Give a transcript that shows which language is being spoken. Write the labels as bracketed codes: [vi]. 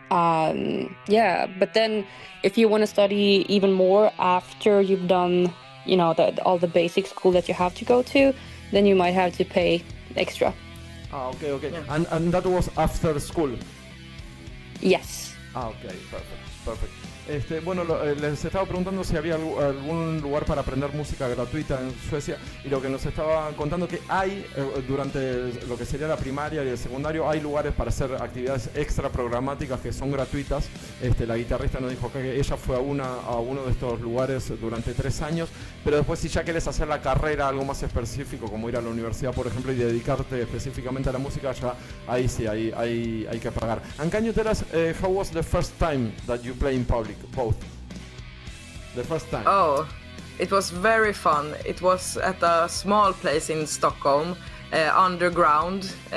[en] But then if you want to study even more after you've done, all the basic school that you have to go to, then you might have to pay extra. Okay. Yeah. And that was after school? Yes. Okay, perfect. [es] Bueno, les estaba preguntando si había algún lugar para aprender música gratuita en Suecia, y lo que nos estaba contando que hay, durante lo que sería la primaria y el secundario, hay lugares para hacer actividades extra programáticas que son gratuitas. La guitarrista nos dijo que ella fue a uno de estos lugares durante 3 años, pero después si ya quieres hacer la carrera, algo más específico, como ir a la universidad, por ejemplo, y dedicarte específicamente a la música, ya ahí sí, hay que pagar. [en] And can you tell us how was the first time that you play in public? Both. The first time. Oh, it was very fun. It was at a small place in Stockholm, underground.